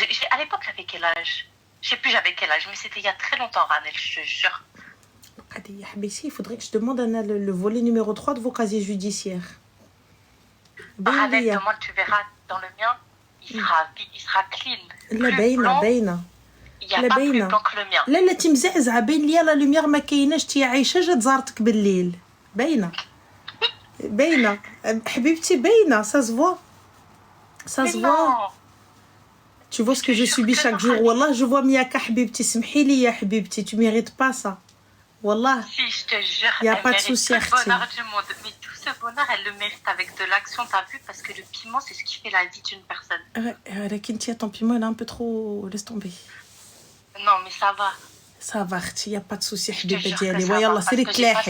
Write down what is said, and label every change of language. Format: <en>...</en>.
<fr>À l'époque, j'avais quel âge? Je sais plus j'avais quel âge, mais c'était il y a très longtemps, Ranel, je te jure. Il faudrait que je demande le volet numéro 3 de vos casiers judiciaires. Ranel, demande, tu verras, dans le mien, il sera clean.</fr> <ar>La باينة.</ar> <fr>Il n'y a pas plus blanc que le mien.</fr> <ar>لا انت مزعزعه باين ليا لا لوميير ما كايناش تي عايشه جات زارتك بالليل باينه حبيبتي باينه</ar> <fr>ça se voit tu vois ce que je subis chaque jour</fr> <ar>والله</ar> <fr>je vois Miaka</fr> <ar>حبيبتي سمحي لي يا حبيبتي</ar> <fr>tu mérites pas ça</fr> <ar>والله</ar> <fr>si je te jure il y a pas de souci tout le bonheur du monde mais tout ce bonheur elle le mérite avec de l'action t'as vu parce que le piment c'est ce qui fait la vie d'une personne لكن ton piment il est un peu trop laisse tomber. Non, mais ça va. Ça va, il n'y a pas de souci,</fr> <ar>حبيبة ديالي. ويلا سيري تلاحي.</ar>